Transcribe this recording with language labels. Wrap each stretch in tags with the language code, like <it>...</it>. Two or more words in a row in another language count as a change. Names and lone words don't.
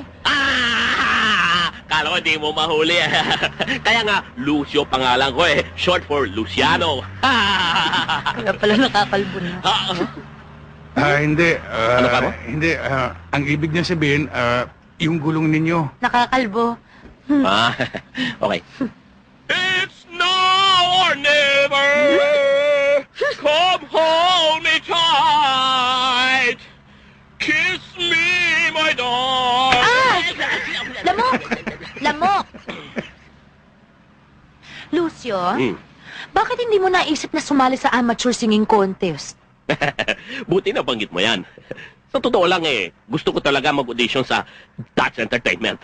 <tl>Kala ko di mo mahuli. Kaya nga, Lucio pangalan ko eh. Short for Luciano. Kaya pala nakakalbo na. Hindi. Ano ka mo? Hindi. Ang ibig niya sabihin, yung gulong ninyo. Nakakalbo.</tl> <en>Okay. It's now or never. Come hold me tight. Kiss me, my darling.</en> <tl>Lamok! Lamok! Lucio, bakit hindi mo naisip na sumali sa</tl> <en>amateur singing contest?</en> <tl>Buti na banggit mo yan. Sa totoo lang eh, gusto ko talaga mag-audition sa Dutch Entertainment.</tl>